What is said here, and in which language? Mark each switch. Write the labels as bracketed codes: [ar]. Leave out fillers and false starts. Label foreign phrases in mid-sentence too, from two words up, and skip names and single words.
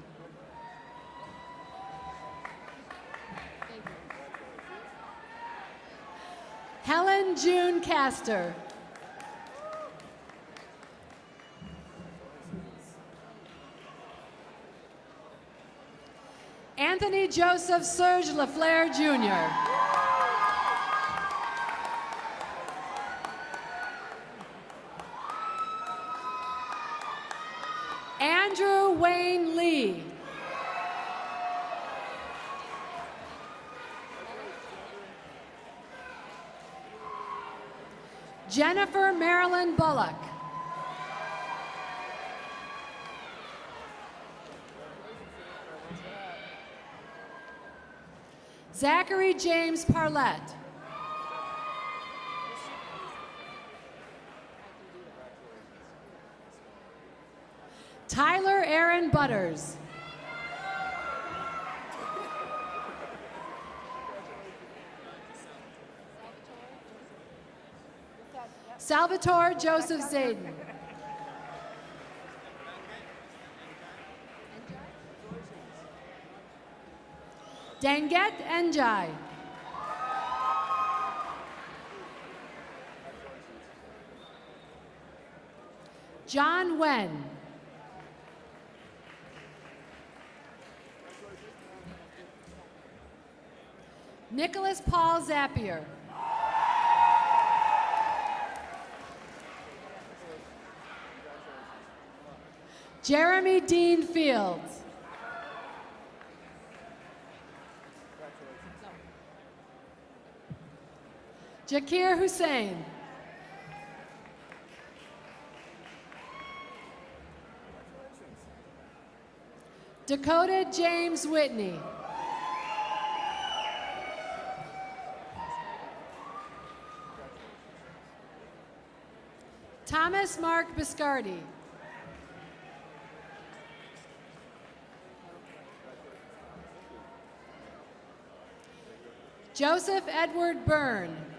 [en] Helen June Castor. Anthony Joseph Serge Lafleur Jr. Andrew Wayne Lee. Jennifer Marilyn Bullock. Zachary James Parlett. Tyler Aaron Butters. Salvatore Joseph Zayden. Danget Njai. John Wen. Nicholas Paul Zapier. Jeremy Dean Fields. Jakir Hussain. Dakota James Whitney. Thomas Thomas Mark Biscardi. Joseph Edward Byrne.